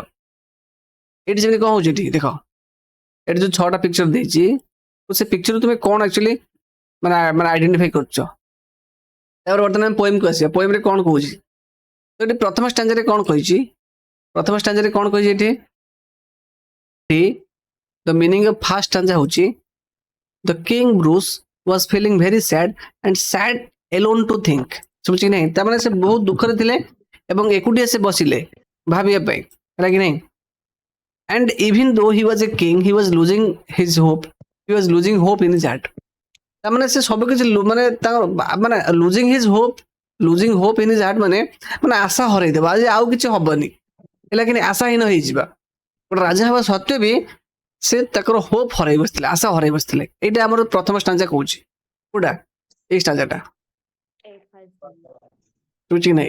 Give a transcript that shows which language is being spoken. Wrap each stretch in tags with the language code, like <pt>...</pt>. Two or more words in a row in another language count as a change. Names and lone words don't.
<or>ଏଠି ଯେମିତି କଣ ହଉଛି, ଏଠି ଦେଖ, ଏଠି ଯୋଉ 6ଟା ପିକ୍ଚର ଦେଇଛି, ସେ ପିକ୍ଚର ତୁମେ କଣ ଆକ୍ଚୁଆଲି ମାନେ ଆଇଡେଣ୍ଟିଫାଇ କରୁଛ? ତାପରେ ବର୍ତ୍ତମାନ ପୋଏମକୁ ଆସିବା। ପୋଏମରେ କଣ କହୁଛି? ତ ଏଠି ପ୍ରଥମ ଷ୍ଟାଞ୍ଜାରେ କଣ କହିଛି? ପ୍ରଥମ ଷ୍ଟାଞ୍ଜାରେ କଣ କହିଛି ଏଠି?</or> <en>the meaning of first stanza ହଉଛି the king Bruce was feeling very sad and sad alone to think।</en> <or>ଶୁଣୁଛି କି ନାହିଁ? ତାମାନେ ସେ ବହୁତ ଦୁଃଖରେ ଥିଲେ ଏବଂ ଏକୁଟିଆ ସେ ବସିଲେ ଭାବିବା ପାଇଁ, ହେଲା କି ନାହିଁ?</or> <en>and even though he was a king, he was losing his hope, he was losing hope in his heart।</en> <or>ତାମାନେ ସେ ସବୁ କିଛି ମାନେ ମାନେ</or> <en>losing hope in his heart</en> <or>ମାନେ ଆଶା ହରେଇଦେବା, ଆଜି ଆଉ କିଛି ହବନି, ହେଲା କି ନାହିଁ? ଆଶାହୀନ ହେଇଯିବା। ଗୋଟେ ରାଜା ହେବା ସତ୍ତ୍ୱେ ବି ସେ ତାଙ୍କର ହୋପ ହରାଇ ବସିଥିଲେ, ଆଶା ହରାଇ ବସିଥିଲେ। ଏଇଟା ଆମର ପ୍ରଥମ ଷ୍ଟାଞ୍ଜା କହୁଛି। କୋଉଟା? ଏଇ ଷ୍ଟାଞ୍ଜାଟା, ବୁଝୁଛି କି ନାହିଁ?</or>